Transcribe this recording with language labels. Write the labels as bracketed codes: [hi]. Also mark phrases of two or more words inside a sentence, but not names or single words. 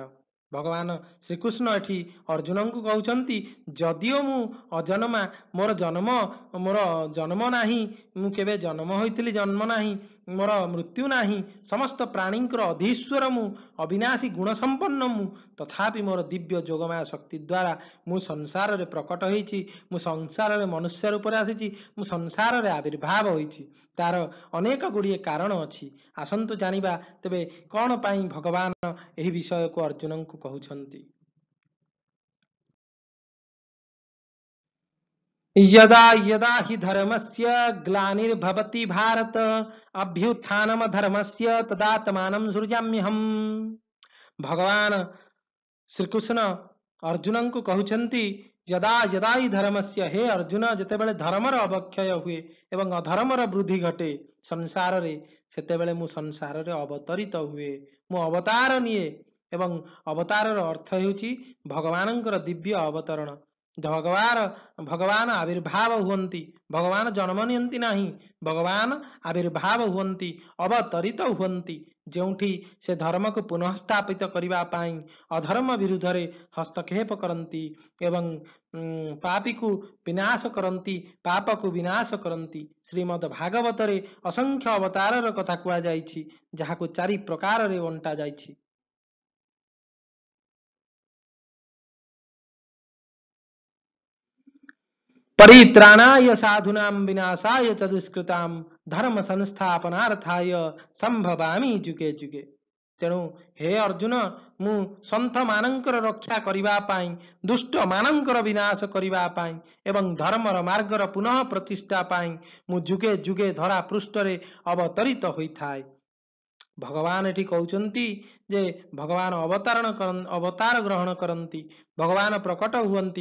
[or] ଭଗବାନ ଶ୍ରୀକୃଷ୍ଣ ଏଠି ଅର୍ଜୁନଙ୍କୁ କହୁଛନ୍ତି, ଯଦିଓ ମୁଁ ଅଜନ୍ମା, ମୋର ଜନ୍ମ ନାହିଁ, ମୁଁ କେବେ ଜନ୍ମ ହୋଇଥିଲି ଜନ୍ମ ନାହିଁ, ମୋର ମୃତ୍ୟୁ ନାହିଁ, ସମସ୍ତ ପ୍ରାଣୀଙ୍କର ଅଧୀଶ୍ୱର ମୁଁ, ଅବିନାଶୀ ଗୁଣ ସମ୍ପନ୍ନ ମୁଁ, ତଥାପି ମୋର ଦିବ୍ୟ ଯୋଗମାୟା ଶକ୍ତି ଦ୍ୱାରା ମୁଁ ସଂସାରରେ ପ୍ରକଟ ହୋଇଛି, ମୁଁ ସଂସାରରେ ମନୁଷ୍ୟ ରୂପରେ ଆସିଛି, ମୁଁ ସଂସାରରେ ଆବିର୍ଭାବ ହୋଇଛି। ତାର ଅନେକ ଗୁଡ଼ିଏ କାରଣ ଅଛି। ଆସନ୍ତୁ ଜାଣିବା ତେବେ କଣ ପାଇଁ ଭଗବାନ ଏହି ବିଷୟକୁ ଅର୍ଜୁନଙ୍କୁ କହୁଛନ୍ତି। [sa] यदा यदा हि धर्मस्य ग्लानिर्भवति भारत अभ्युत्थानम धर्मस्य तदात्मानं सृजाम्यहम्। [or] ଭଗବାନ ଶ୍ରୀକୃଷ୍ଣ ଅର୍ଜୁନଙ୍କୁ କହୁଛନ୍ତି, [sa] यदा यदा हि धर्मस्य, हे अर्जुन, [or] ଯେତେବେଳେ ଧର୍ମର ଅବକ୍ଷୟ ହୁଏ ଏବଂ ଅଧର୍ମର ବୃଦ୍ଧି ଘଟେ ସଂସାରରେ, ସେତେବେଳେ ମୁଁ ସଂସାରରେ ଅବତରିତ ହୁଏ, ମୁଁ ଅବତାର ନିଏ। ଏବଂ ଅବତାରର ଅର୍ଥ ହେଉଛି ଭଗବାନଙ୍କର ଦିବ୍ୟ ଅବତରଣ। ଭଗବାନ ଆବିର୍ଭାବ ହୁଅନ୍ତି, ଭଗବାନ ଜନ୍ମ ନିଅନ୍ତି ନାହିଁ, ଭଗବାନ ଆବିର୍ଭାବ ହୁଅନ୍ତି, ଅବତରିତ ହୁଅନ୍ତି, ଯେଉଁଠି ସେ ଧର୍ମକୁ ପୁନଃ ସ୍ଥାପିତ କରିବା ପାଇଁ ଅଧର୍ମ ବିରୁଦ୍ଧରେ ହସ୍ତକ୍ଷେପ କରନ୍ତି ଏବଂ ପାପୀକୁ ବିନାଶ କରନ୍ତି, ପାପକୁ ବିନାଶ କରନ୍ତି। ଶ୍ରୀମଦ୍ ଭାଗବତରେ ଅସଂଖ୍ୟ ଅବତାରର କଥା କୁହାଯାଇଛି, ଯାହାକୁ 4 ପ୍ରକାରରେ ବଣ୍ଟା ଯାଇଛି। [sa] परित्राणाय साधूनां विनाशाय च दुष्कृतां धर्म संस्थापनार्थाय संभवामि जुगे जुगे। [or] ତେଣୁ ହେ ଅର୍ଜୁନ, ମୁଁ ସନ୍ଥ ମାନଙ୍କର ରକ୍ଷା କରିବା ପାଇଁ, ଦୁଷ୍ଟ ମାନଙ୍କର ବିନାଶ କରିବା ପାଇଁ ଏବଂ ଧର୍ମର ମାର୍ଗର ପୁନଃ ପ୍ରତିଷ୍ଠା ପାଇଁ ମୁଁ ଯୁଗେ ଯୁଗେ ଧରା ପୃଷ୍ଠରେ ଅବତରିତ ହୋଇଥାଏ। ଭଗବାନ ଏଠି କହୁଛନ୍ତି ଯେ ଭଗବାନ ଅବତାର ଗ୍ରହଣ କରନ୍ତି, ଭଗବାନ ପ୍ରକଟ ହୁଅନ୍ତି।